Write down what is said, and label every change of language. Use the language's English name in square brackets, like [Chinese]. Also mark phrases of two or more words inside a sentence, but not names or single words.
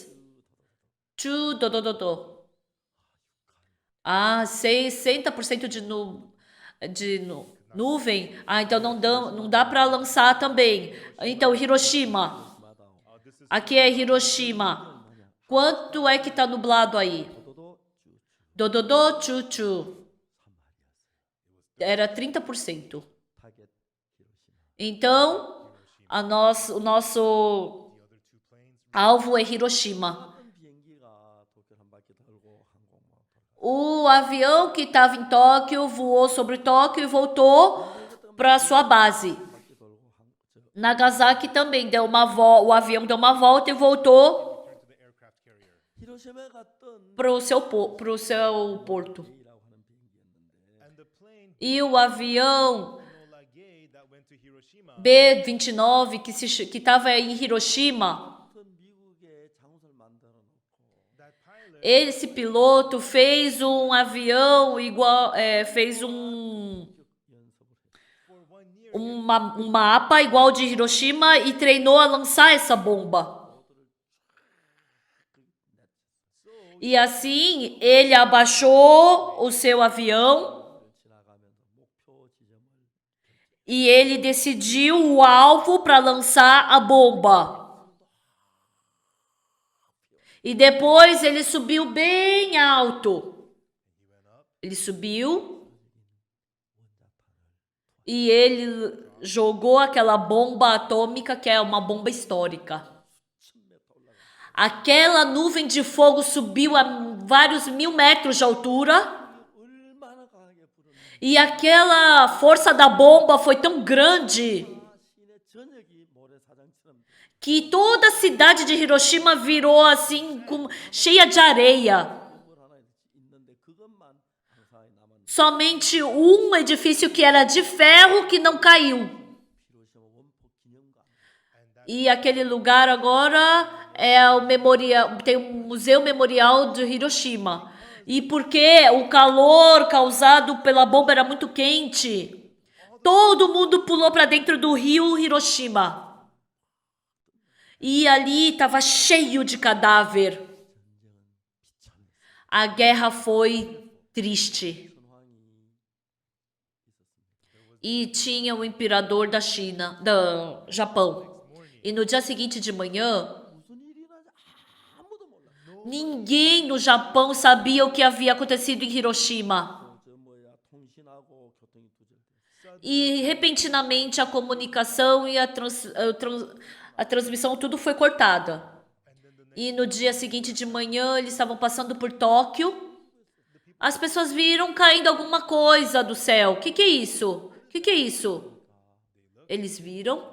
[Portuguese] Chu-do-do-do-do. Ah, 60% de nuvem. Ah, então não dá para lançar também. Então, Hiroshima. Aqui é Hiroshima. Quanto é que tá nublado aí? 도도도 Dododô, chuchu. Era 30%. [Korean] 타겟 히로시마. [Portuguese] Então, o nosso [English] The other two planes [Portuguese] alvo é Hiroshima. [Korean] 어떤 비행기가 도쿄를 한 바퀴 돌고 항공모함 돌아. [Portuguese] O avião que estava em Tóquio voou sobre Tóquio e voltou para sua base. [Korean] 바퀴 돌고 [Portuguese] Nagasaki também deu o avião deu uma volta e voltou [English] returned to the aircraft carrier. [Korean] 히로시마에 갔던 [Portuguese] para o seu porto. [Korean] A라고 하는 비행기였는데 [English] And the plane [Portuguese] E o avião [English] Enola Gay that went to Hiroshima [Portuguese] B-29 que estava em Hiroshima, [Korean] 어떤 미국의 장소를 만들어 놓고 [English] that pilot [Portuguese] esse piloto fez um avião igual, fez [Korean] 연습을 해. [English] for 1 year [Portuguese] um mapa igual de Hiroshima e treinou a lançar essa bomba. E assim ele abaixou o seu avião [Korean] 지나가면서 목표 지점을 [Portuguese] e ele decidiu o alvo para lançar a bomba. E depois ele subiu bem alto. Ele subiu e ele jogou aquela bomba atômica que é uma bomba histórica. Aquela nuvem de fogo subiu a vários 1000 metros de altura [Korean] 얼마나 강하게 불었는지 [Portuguese] e aquela força da bomba foi tão grande [Korean] 시내 전역이 모래사장처럼 [Portuguese] que toda a cidade de Hiroshima virou assim, cheia de areia. [Korean] 건물 하나 있는데 그것만 항상에 남았는데 [Portuguese] Somente um edifício que era de ferro que não caiu. [Korean] 히로시마 원폭 기념관 [Portuguese] E aquele lugar agora é o memorial, tem um museu memorial de Hiroshima. E porque o calor causado pela bomba era muito quente, todo mundo pulou para dentro do rio Hiroshima. E ali estava cheio de cadáver. A guerra foi triste. [Korean] 선황이 있었습니다. [Portuguese] E tinha o imperador da China, do Japão. E no dia seguinte de manhã, [Korean] 무슨 일이 나지 아무도 몰라. [Portuguese] Ninguém no Japão sabia o que havia acontecido em Hiroshima. [Korean] 통신하고 교통이 두절됐어요. [Portuguese] E repentinamente a comunicação e a transmissão, tudo foi cortada. E no dia seguinte de manhã, eles estavam passando por Tóquio. As pessoas viram caindo alguma coisa do céu. O que é isso? O que é isso? Eles viram.